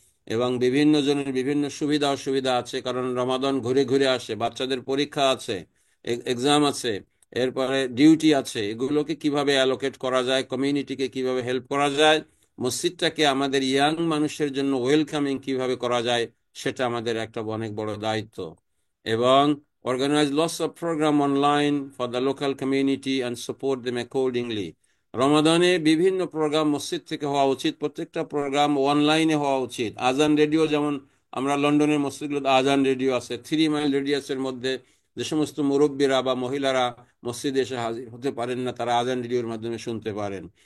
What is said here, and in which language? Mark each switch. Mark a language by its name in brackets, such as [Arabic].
[Bangla] এবং বিভিন্ন জনের বিভিন্ন সুবিধা অসুবিধা আছে, কারণ রমাদান ঘুরে ঘুরে আসে, বাচ্চাদের পরীক্ষা আছে, এক্সাম আছে, এরপরে ডিউটি আছে। এগুলোকে কিভাবে অ্যালোকেট করা যায়, কমিউনিটিকে কিভাবে হেল্প করা যায়, মসজিদটাকে আমাদের ইয়াং মানুষের জন্য ওয়েলকামিং কিভাবে করা যায়, সেটা আমাদের একটা অনেক বড় দায়িত্ব। [English] এবং organize lots of program online for the local community and support them accordingly. [Bangla] রমাদানে বিভিন্ন প্রোগ্রাম মসজিদ থেকে হওয়া উচিত, প্রত্যেকটা প্রোগ্রাম অনলাইনে হওয়া উচিত। আজান রেডিও, যেমন আমরা লন্ডনের মসজিদগুলোতে আজান রেডিও আছে, 3 মাইল রেডিয়াসের মধ্যে যে সমস্ত মুরব্বীরা বা মহিলারা মসজিদে এসে হাজির হতে পারেন না, তারা আজান রেডিওর মাধ্যমে শুনতে পারেন।